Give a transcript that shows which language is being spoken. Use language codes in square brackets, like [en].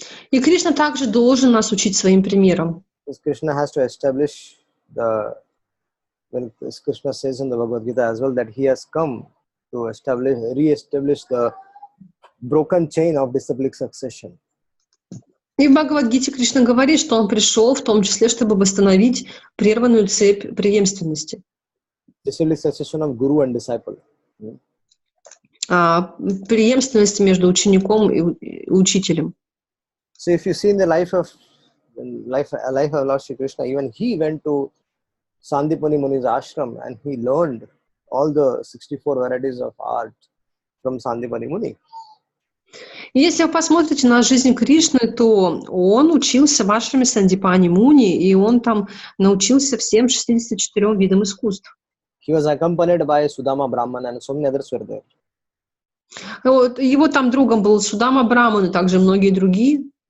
[ru] И Кришна также должен нас учить своим примером. [en] Because Krishna has to establish when Krishna says in the Bhagavad Gita as well that he has come to re-establish the broken chain of disciplic succession. [ru] И в Бхагавад-гите Кришна говорит, что он пришел в том числе, чтобы восстановить прерванную цепь преемственности. [en] Disciplic succession of guru and disciple. [ru] Преемственность между учеником и учителем. [en] So if you see in the life of Lord Shri Krishna, even he went to Sandipani Muni's ashram and he learned all the 64 varieties of art from Sandipani Muni. [ru] И если вы посмотрите на жизнь Кришны, то он учился в ашраме Сандипани Муни, и он там научился всем 64 видам искусств. [en] He was accompanied by Sudama Brahman and so many others were there. [ru] Его там другом был Судама Браман и также многие другие.